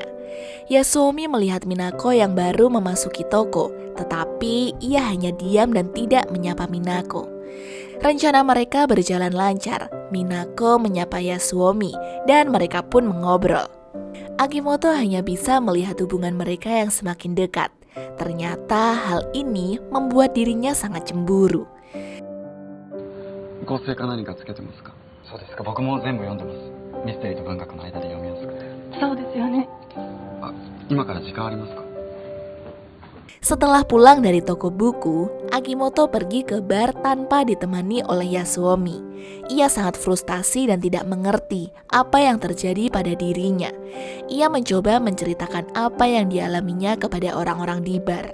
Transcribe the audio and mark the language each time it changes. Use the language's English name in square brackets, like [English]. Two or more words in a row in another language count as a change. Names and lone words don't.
[Indonesian] Yasuomi melihat Minako yang baru memasuki toko, tetapi ia hanya diam dan tidak menyapa Minako. Rencana mereka berjalan lancar. Minako menyapa Yasuomi dan mereka pun mengobrol. Akimoto hanya bisa melihat hubungan mereka yang semakin dekat. Ternyata hal ini membuat dirinya sangat cemburu. [Japanese] 構成か何かつけてますか？そうですか。僕も全部読んでます。ミステリーと文学の間で読みやすくて。そうですよね。あ、今から時間ありますか？ [Indonesian] Setelah pulang dari toko buku, Akimoto pergi ke bar tanpa ditemani oleh Yasuomi. Ia sangat frustasi dan tidak mengerti apa yang terjadi pada dirinya. Ia mencoba menceritakan apa yang dialaminya kepada orang-orang di bar.